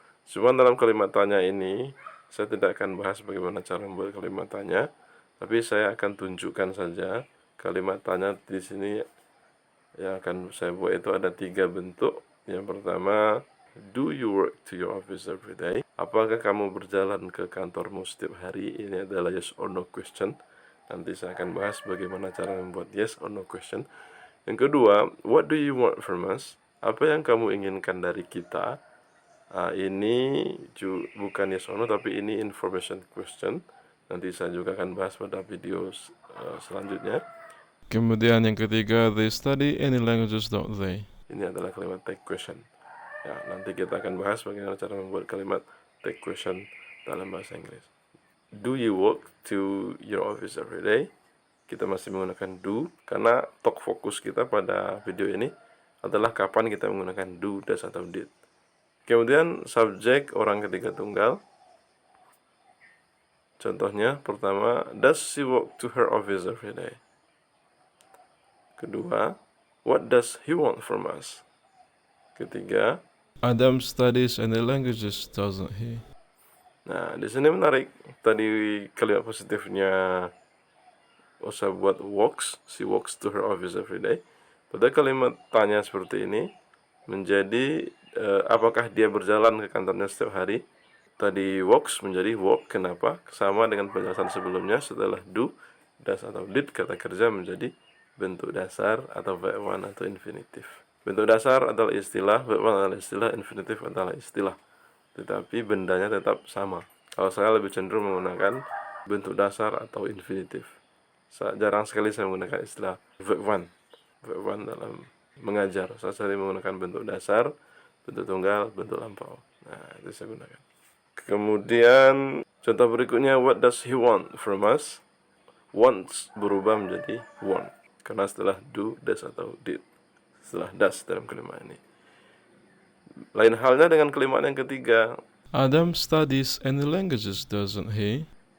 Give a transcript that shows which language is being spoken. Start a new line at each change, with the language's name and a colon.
Indonesian: Cuma dalam kalimat tanya ini, saya tidak akan bahas bagaimana cara membuat kalimat tanya, tapi saya akan tunjukkan saja kalimat tanya di sini yang akan saya buat itu ada 3 bentuk. Yang pertama,
English: do you work to your office every day?
Indonesian: Apakah kamu berjalan ke kantormu setiap hari? Ini adalah
English: yes or no question.
Indonesian: Nanti saya akan bahas bagaimana cara membuat yes or no question. Yang kedua,
English: what do you want from us?
Indonesian: Apa yang kamu inginkan dari kita? Ini bukan yes or no, tapi ini
English: information question.
Indonesian: Nanti saya juga akan bahas pada video selanjutnya. Kemudian yang ketiga,
English: they study any languages, don't they?
Indonesian: Ini adalah kalimat take question. Ya, nanti kita akan bahas bagaimana cara membuat kalimat take question dalam bahasa Inggris.
English: Do you walk to your office every day?
Indonesian: Kita masih menggunakan do, karena talk fokus kita pada video ini adalah kapan kita menggunakan do, does, atau did. Kemudian subjek orang ketiga tunggal. Contohnya, pertama,
English: does she walk to her office every day?
Indonesian: Kedua,
English: what does he want from us?
Indonesian: Ketiga,
English: Adam studies any languages, doesn't he?
Indonesian: nah di sini menarik. Tadi kalimat positifnya usah buat walks,
English: she walks to her office every day.
Indonesian: Pada kalimat tanya seperti ini menjadi apakah dia berjalan ke kantornya setiap hari? Tadi walks menjadi walk, kenapa? Sama dengan penjelasan sebelumnya, setelah do, does atau did, kata kerja menjadi bentuk dasar atau verb one atau infinitif. Bentuk dasar adalah istilah, verb one adalah istilah, infinitif adalah istilah. Tetapi bendanya tetap sama. Kalau saya lebih cenderung menggunakan bentuk dasar atau infinitif. Jarang sekali saya menggunakan istilah verb one. Verb one dalam mengajar. Saya sering menggunakan bentuk dasar, bentuk tunggal, bentuk lampau. Nah, itu saya gunakan. Kemudian contoh berikutnya,
English: what does he want from us?
Indonesian: Wants berubah menjadi want karena setelah do, does atau did. Setelah does dalam kalimat ini. Lain halnya dengan kalimat yang ketiga.
English: Adam studies any languages, doesn't he?